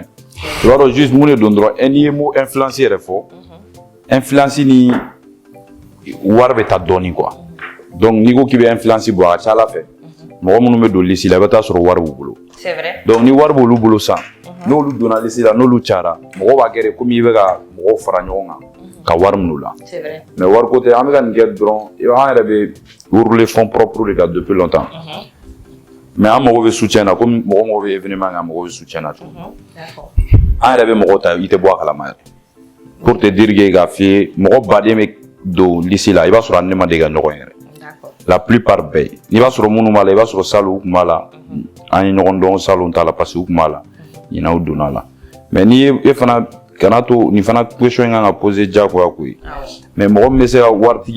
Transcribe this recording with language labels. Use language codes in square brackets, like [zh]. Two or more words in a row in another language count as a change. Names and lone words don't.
[bm] I b'a dɔn juste mun de don dɔrɔn n'i ye [fr] mot influence [bm] yɛrɛ fɔ influence ni wari bɛ taa dɔɔnin [fr] quoi donc [bm] n'i ko k'i bɛ influence bɔ a ka ca Ala fɛ mɔgɔ minnu bɛ don liste la i bɛ taa sɔrɔ wari b'u bolo. [fr] C'est vrai. [bm] Donc ni wari b'olu bolo san n'olu donna liste la n'olu cayara mɔgɔw b'a kɛ de komi i bɛ ka mɔgɔw fara ɲɔgɔn kan ka wari minnu la. [fr] C'est vrai. [bm] Mais wari ko tɛ an bɛ ka nin kɛ dɔrɔn an yɛrɛ bɛ rouler [fr] fonds propres [bm] de kan [fr] depuis longtemps. [bm] Mais an mago bɛ soutien na komi mɔgɔ mago bɛ événement kan mɔgɔ bɛ soutien na cogo [fr] D'accord. [bm] an yɛrɛ bɛ mɔgɔ ta i tɛ bɔ a kalama yɛrɛ [fr] pour te dire que [bm] k'a f'i ye mɔgɔ baden bɛ don liste la i b'a sɔrɔ an ne ma deli ka ɲɔgɔn yɛrɛ. [fr] La plupart [bm] bɛɛ n'i b'a sɔrɔ minnu b'a la i b'a sɔrɔ salu u tun b'a la an ye ɲɔgɔn dɔn salu t'a la [fr] parce que [bm] u tun b'a la ɲinɛ u donna a la mais n'i ye e fana kana to nin fana question in kan ka poser diyagoya ko ye mais mɔgɔ min bɛ se ka waritigi